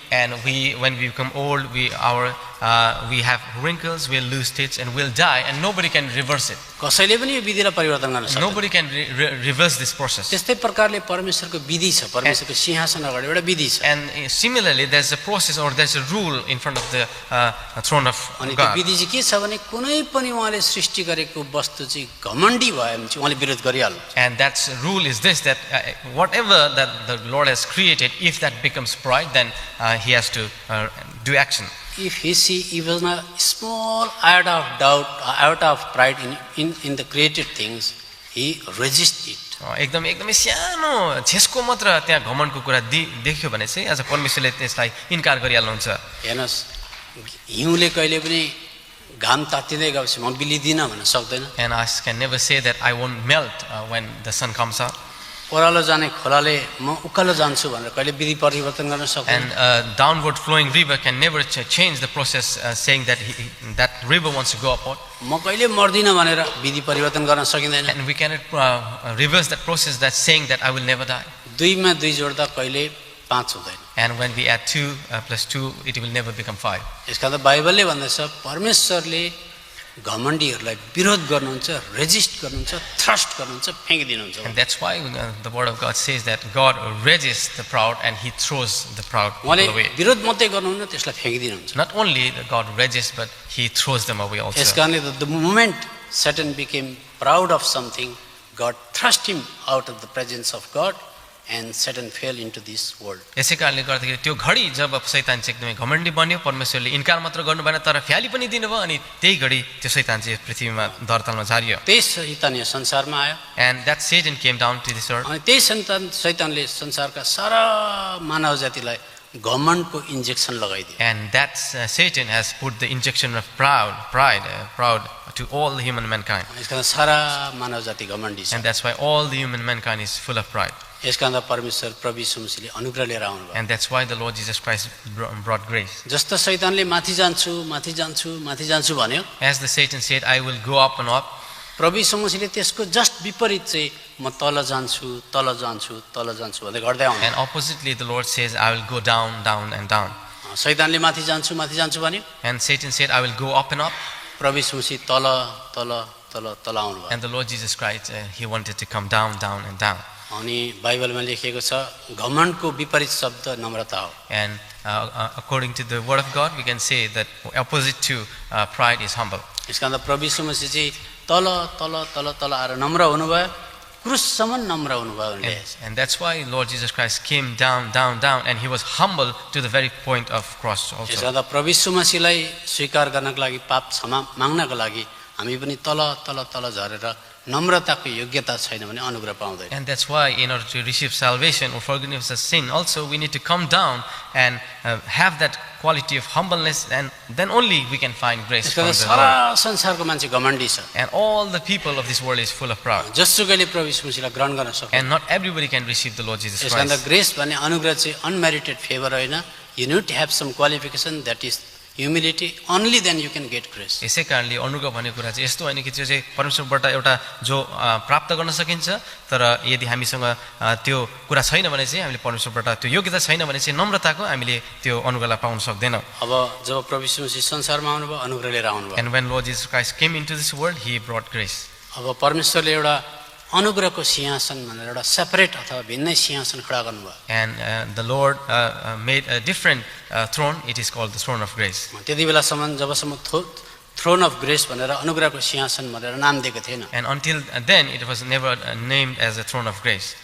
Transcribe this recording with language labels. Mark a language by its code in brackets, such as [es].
[en] And when we become old, we have wrinkles, we'll lose teeth and we'll die, and nobody can reverse it. [ne] कसैले पनि यो विधिलाई परिवर्तन गर्न सक्दैन. [en] Nobody can reverse this process. [ne] त्यस्तै प्रकारले परमेश्वरको विधि छ, परमेश्वरको सिंहासन अगाडि एउटा विधि छ. [en] And similarly there's a process or there's a rule in front of the throne of [ne] अनि त्यो [en] God. [ne] विधि चाहिँ के छ भने कुनै पनि उहाँले सृष्टि गरेको वस्तु चाहिँ घमण्डी भयो भने चाहिँ उहाँले विरोध गरिहाल्नु. [en] And that rule is this, that whatever that the Lord has created, if that becomes pride, then he has to do action. if he see even a small iota of doubt, iota of pride in the created things, he resists it. [ne] एकदमै सानो झेस्को मात्र त्यहाँ घमण्डको कुरा देख्यो भने चाहिँ आज परमेश्वरले त्यसलाई इन्कार गरिहाल्नुहुन्छ। हेर्नुहोस्, हिउँले कहिले पनि घाम तातिँदै गएपछि म बिलिदिनँ भन्न सक्दैन। [en] And ice can never say that I won't melt when the sun comes up. [ne] ओह्रालो जाने खोलाले म उकालो जान्छु भनेर कहिले विधि परिवर्तन गर्न सक्दैन। [en] And a downward flowing river can never change the process, saying that that river wants to go upward. [ne] म कहिले मर्दिनँ भनेर विधि परिवर्तन गर्न सकिँदैन। [en] And we cannot reverse that process, that's saying that I will never die. [ne] दुईमा दुई जोड्दा कहिले पाँच हुँदैन। [en] And when we add 2 plus 2, it will never become 5. [ne] यसका त बाइबलले भन्दछ परमेश्वरले घमण्डीहरूलाई विरोध गर्नुहुन्छ, रेजिस्ट गर्नुहुन्छ, थ्रस्ट गर्नुहुन्छ, फ्याँकिदिनुहुन्छ। [en] And that's why the word of God says that God resists the proud and he throws the proud people [ne] उहाँले [en] away. [ne] विरोध मात्रै गर्नुहुन्न, त्यसलाई फ्याँकिदिनुहुन्छ। [en] Not only that God resists, but he throws them away also. [ne] यसकारणले [en] the moment Satan became proud of something, God thrust him out of the presence of God and Satan fell into this world. [ne] यसै कारणले गर्दाखेरि त्यो घडी जब शैतान चाहिँ एकदमै घमण्डी बन्यो, परमेश्वरले इन्कार मात्र गर्नु भएन तर फ्याली पनि दिनुभयो, अनि त्यही घडी त्यो शैतान चाहिँ पृथ्वीमा धरतलमा झारियो। त्यही शैतान यहाँ संसारमा आयो [en] And that Satan came down to this earth. [ne] अनि त्यही शैतानले संसारका सारा मानव जातिलाई घमण्डको injection लगाइदियो। [en] And that Satan has put the injection of pride to all the human mankind. [ne] यसका सारा मानव जाति घमण्डी छ। [en] And that's why all the human mankind is full of pride. [ne] यसकारण परमेश्वर प्रभु यीशु मसीहले अनुग्रह लिएर आउनुभयो। [en] And that's why the Lord Jesus Christ brought grace. [ne] जस्तो शैतानले माथि जान्छु माथि जान्छु माथि जान्छु भन्यो, [en] As the Satan said, I will go up and up. [ne] प्रभु यीशु मसीहले त्यसको जस्ट विपरीत चाहिँ म तल जान्छु तल जान्छु तल जान्छु भन्दै गर्दै आउनु। [en] And oppositely, the Lord says, I will go down, down, and down. [ne] शैतानले माथि जान्छु भन्यो, [en] And Satan said, I will go up and up. [ne] प्रभु यीशु मसीह तल तल तल तल आउनुभयो। [en] And the Lord Jesus Christ, he wanted to come down, down, and down. [ne] अनि बाइबलमा लेखिएको छ घमण्डको विपरीत शब्द नम्रता हो। [en] And according to the word of God, we can say that opposite to pride is humble. [ne] यसकारण प्रभु यीशु मसीह चाहिँ तल तल तल तल आएर नम्र हुनुभयो, क्रुससम्म नम्र हुनुभयो उनले। [en] And that's why Lord Jesus Christ came down, down, down, and he was humble to the very point of cross also. [ne] यसकारण प्रभु यीशु मसीहलाई स्वीकार गर्नको लागि, पाप क्षमा माग्नको लागि हामी पनि तल तल तल झरेर नम्रताको योग्यता छैन भने अनुग्रह पाउँदैन। [en] And that's why in order to receive salvation or forgiveness of sin, also we need to come down and have that quality of humbleness, and then only we can find grace from the Lord. [ne] सारा संसारको मान्छे घमण्डी छ। [en] And all the people of this world is full of pride. [ne] जसुकैले प्रभु यीशु मसीहलाई ग्रहण गर्न सक्छ। [en] And not everybody can receive the Lord Jesus [ne] यसकारण [en] Christ. [ne] ग्रेस भन्ने अनुग्रह चाहिँ अनमेरिटेड फेभर होइन। [en] You need to have some qualification, that is humility, only then you can get grace. [ne] यसै कारणले अनुग्रह भन्ने कुरा चाहिँ यस्तो होइन कि त्यो चाहिँ परमेश्वरबाट एउटा जो प्राप्त गर्न सकिन्छ, तर यदि हामीसँग त्यो कुरा छैन भने चाहिँ हामीले परमेश्वरबाट त्यो योग्यता छैन भने चाहिँ नम्रताको हामीले त्यो अनुग्रहलाई पाउन सक्दैनौँ। अब जब प्रभु यीशु मसीह संसारमा आउनुभयो अनुग्रह लिएर आउनुभयो। [en] And when Lord Jesus Christ came into this world, he brought grace. [ne] अब परमेश्वरले एउटा अनुग्रहको सिंहासन भनेर एउटा सेपरेट अथवा भिन्नै सिंहासन खडा गर्नुभयो। [en] And the Lord made a different throne. It is called the throne of grace. [ne] त्यति बेलासम्म जबसम्म थ्रोन अफ ग्रेस भनेर अनुग्रहको सिंहासन भनेर नाम दिएको थिएन। [en] And until then, it was never named as a throne of grace.